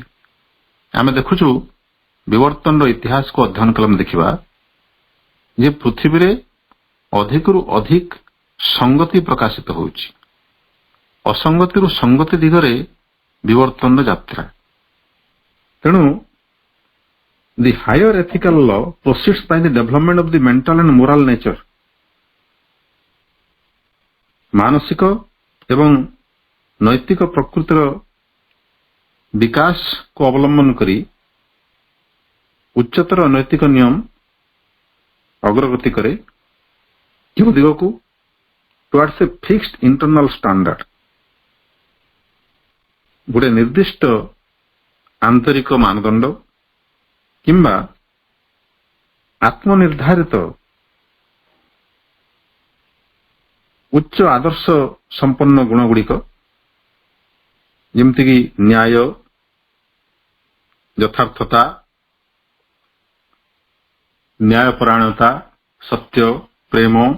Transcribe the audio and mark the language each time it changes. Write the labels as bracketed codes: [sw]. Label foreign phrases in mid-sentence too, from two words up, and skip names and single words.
[or] ଆମେ ଦେଖୁଛୁ ବିବର୍ତ୍ତନର ଇତିହାସକୁ ଅଧ୍ୟୟନ କଲେ ଆମେ ଦେଖିବା ଯେ ପୃଥିବୀରେ ଅଧିକରୁ ଅଧିକ ସଙ୍ଗତି ପ୍ରକାଶିତ ହେଉଛି, ଅସଙ୍ଗତିରୁ ସଙ୍ଗତି ଦିଗରେ ବିବର୍ତ୍ତନର ଯାତ୍ରା। [en] ତେଣୁ the higher ethical law proceeds by the development of the mental and moral nature. [or] ମାନସିକ ଏବଂ ନୈତିକ ପ୍ରକୃତିର ବିକାଶକୁ ଅବଲମ୍ବନ କରି ଉଚ୍ଚତର ନୈତିକ ନିୟମ ଅଗ୍ରଗତି କରେ। କେଉଁ ଦିଗକୁ? [en] towards a fixed internal standard. [or] ଗୋଟେ ନିର୍ଦ୍ଦିଷ୍ଟ ଆନ୍ତରିକ ମାନଦଣ୍ଡ କିମ୍ବା ଆତ୍ମନିର୍ଦ୍ଧାରିତ ଉଚ୍ଚ ଆଦର୍ଶ ସମ୍ପନ୍ନ ଗୁଣଗୁଡ଼ିକ ଯେମିତିକି ନ୍ୟାୟ, ଯଥାର୍ଥତା, ନ୍ୟାୟପରାୟଣତା, ସତ୍ୟ, ପ୍ରେମ,